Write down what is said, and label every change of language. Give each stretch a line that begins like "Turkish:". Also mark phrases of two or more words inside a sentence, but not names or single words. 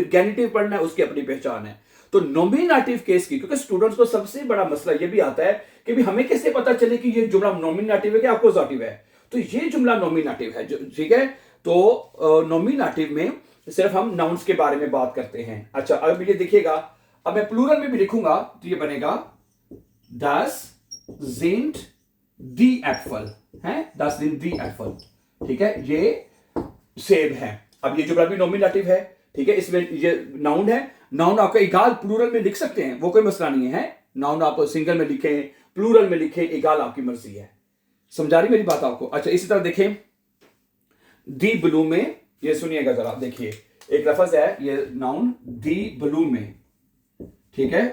Hindi: फिर गैनिटिव पढ़ना है, उसकी अपनी पहचान है। तो नॉमिनेटिव केस की, क्योंकि स्टूडेंट्स को सबसे बड़ा मसला यह भी आता है कि भी हमें कैसे पता चले कि ये जुमला नॉमिनेटिव है कि अपोजिटिव है। तो ये जुमला नॉमिनेटिव है, ठीक है। तो नॉमिनेटिव में सिर्फ हम नाउन्स के बारे में बात करते हैं। अच्छा, अब ये देखिएगा, अब मैं प्लूरल में भी लिखूंगा तो ये बनेगा
German: das sind die Äpfel
Hindi: है,
German: das sind die Äpfel,
Hindi: ठीक है। ये सेब है। अब ये जुमला भी नॉमिनेटिव है, ठीक है। इसमें ये नाउन है। नाउन आपका इगाल प्लूरल में लिख सकते हैं, वो कोई मसला नहीं है। नाउन आप सिंगल में लिखें, प्लूरल में लिखें, इगाल आपकी मर्जी है। समझा रही मेरी बात आपको? अच्छा, इसी तरह देखें दी ब्लू में, ये सुनिएगा जरा, देखिए एक लफ्ज है ये नाउन दी ब्लू में, ठीक है।